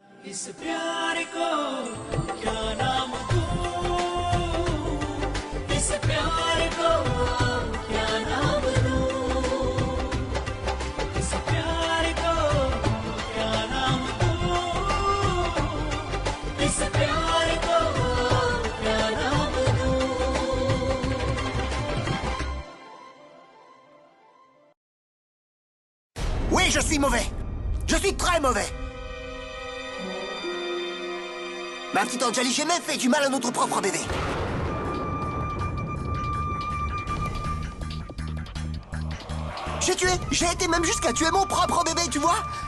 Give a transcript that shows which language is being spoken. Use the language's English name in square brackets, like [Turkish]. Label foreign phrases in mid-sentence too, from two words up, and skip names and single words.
[Hindi] इस प्यार को क्या नाम दूं, इस प्यार को क्या नाम दूं, इस प्यार को क्या नाम दूं, इस प्यार को क्या नाम दूं। [French] Oui, je suis mauvais. Je suis très mauvais. Ma petite Anjali, j'ai même fait du mal à notre propre bébé. J'ai été même jusqu'à tuer mon propre bébé, tu vois.